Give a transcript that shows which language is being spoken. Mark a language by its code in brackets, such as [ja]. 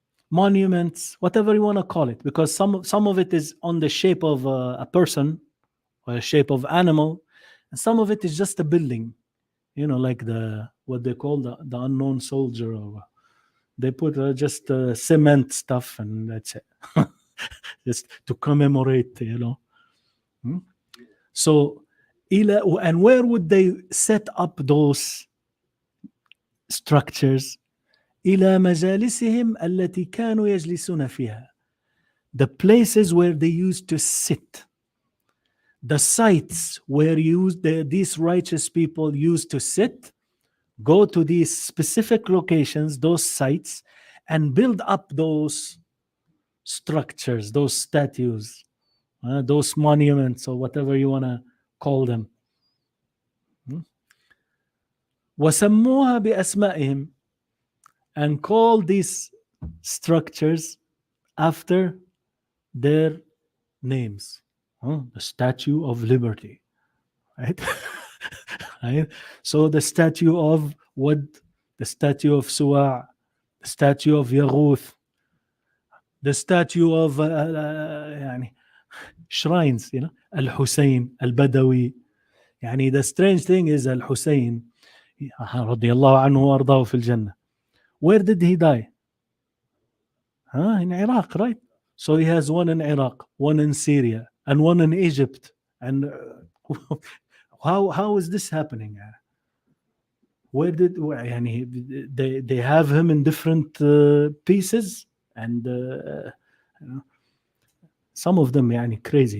[en] monuments, whatever you want to call it, because some of it is on the shape of a person or a shape of animal, and some of it is just a building, like what they call the unknown soldier, or they put just cement stuff and that's it. Just to commemorate, So and where would they set up those structures? [ar] إلى مجالسهم التي كانوا يجلسون فيها. [en] The places where they used to sit, the sites where these righteous people used to sit, go to these specific locations, those sites, and build up those structures, those statues, those monuments, or whatever you want to call them. [ar] وسموها بأسمائهم, [en] and call these structures after their names. The Statue of Liberty, right? Right? So the statue of Wood, the statue of Suwa', the statue of Yaghuth, the statue of يعني shrines, you know, Al-Hussein, Al-Badawi. [ar] يعني [en] the strange thing is [ar] Al-Hussein رضي الله عنه وأرضاه في الجنة. [en] Where did he die? In Iraq, right? So he has one in Iraq, one in Syria, and one in Egypt. And how is this happening? Where did they have him in different pieces, and you know, some of them crazy.